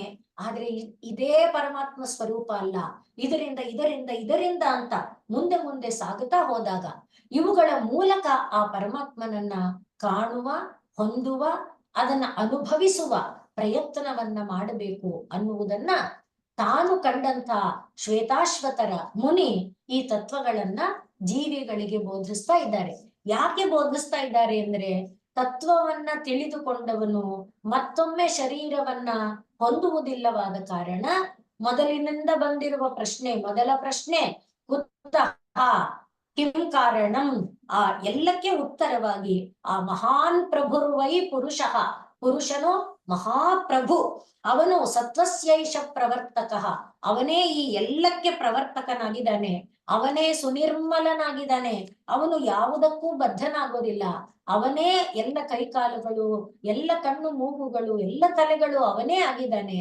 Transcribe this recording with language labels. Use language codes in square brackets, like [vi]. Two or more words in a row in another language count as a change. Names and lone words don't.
[kn] ಆದ್ರೆ ಇದೇ ಪರಮಾತ್ಮ ಸ್ವರೂಪ ಅಲ್ಲ, ಇದರಿಂದ ಇದರಿಂದ ಇದರಿಂದ ಅಂತ ಮುಂದೆ ಮುಂದೆ ಸಾಗುತ್ತಾ ಹೋದಾಗ ಇವುಗಳ ಮೂಲಕ ಆ ಪರಮಾತ್ಮನನ್ನ ಕಾಣುವ, ಹೊಂದುವ, ಅದನ್ನ ಅನುಭವಿಸುವ ಪ್ರಯತ್ನವನ್ನ ಮಾಡಬೇಕು ಅನ್ನುವುದನ್ನ ತಾನು ಕಂಡಂತ ಶ್ವೇತಾಶ್ವತರ ಮುನಿ ಈ ತತ್ವಗಳನ್ನ ಜೀವಿಗಳಿಗೆ ಬೋಧಿಸ್ತಾ ಇದ್ದಾರೆ. ಯಾಕೆ ಬೋಧಿಸ್ತಾ ಇದ್ದಾರೆ ಅಂದ್ರೆ, ತತ್ವವನ್ನ ತಿಳಿದುಕೊಂಡವನು ಮತ್ತೊಮ್ಮೆ ಶರೀರವನ್ನ ಹೊಂದುವುದಿಲ್ಲವಾದ ಕಾರಣ ಮೊದಲಿನಿಂದ ಬಂದಿರುವ ಪ್ರಶ್ನೆ, ಮೊದಲ ಪ್ರಶ್ನೆ [sa] ಕುತಃ ಕಿಂ ಕಾರಣಂ, [kn] ಆ ಎಲ್ಲಕ್ಕೆ ಉತ್ತರವಾಗಿ ಆ [sa] ಮಹಾನ್ ಪ್ರಭುರ್ವೈ ಪುರುಷಃ, [kn] ಪುರುಷನು ಮಹಾಪ್ರಭು, ಅವನು [sa] ಸತ್ವಸ್ಯೈಷ ಪ್ರವರ್ತಕ, [kn] ಅವನೇ ಈ ಎಲ್ಲಕ್ಕೆ ಪ್ರವರ್ತಕನಾಗಿದ್ದಾನೆ, ಅವನೇ ಸುನಿರ್ಮಲನಾಗಿದ್ದಾನೆ, ಅವನು ಯಾವುದಕ್ಕೂ ಬದ್ಧನಾಗೋದಿಲ್ಲ, ಅವನೇ ಎಲ್ಲ ಕೈಕಾಲುಗಳು, ಎಲ್ಲ ಕಣ್ಣು ಮೂಗುಗಳು, ಎಲ್ಲ ತಲೆಗಳು ಅವನೇ ಆಗಿದ್ದಾನೆ.